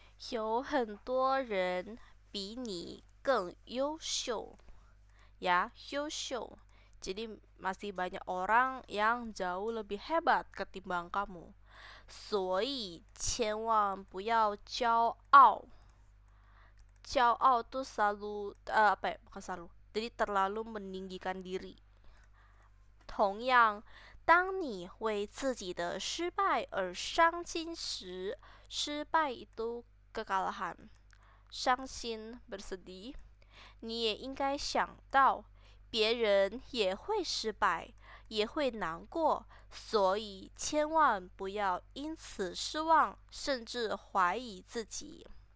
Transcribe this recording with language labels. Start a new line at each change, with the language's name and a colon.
Chinese: 有很多人比你更优秀
Indonesian: ya, 优秀 jadi masih banyak orang yang jauh lebih hebat ketimbang kamu.
Chinese: 所以千万不要骄傲。
Indonesian: 骄傲 tuh selalu apa ya? Bukan selalu. Jadi terlalu meninggikan diri.
Chinese: 同样，当你为自己的失败而伤心时，失败
Indonesian: itu kekalahan. 伤心 bersedih.
Chinese: 你也应该想到，别人也会失败，也会难过，所以千万不要因此失望，甚至怀疑自己。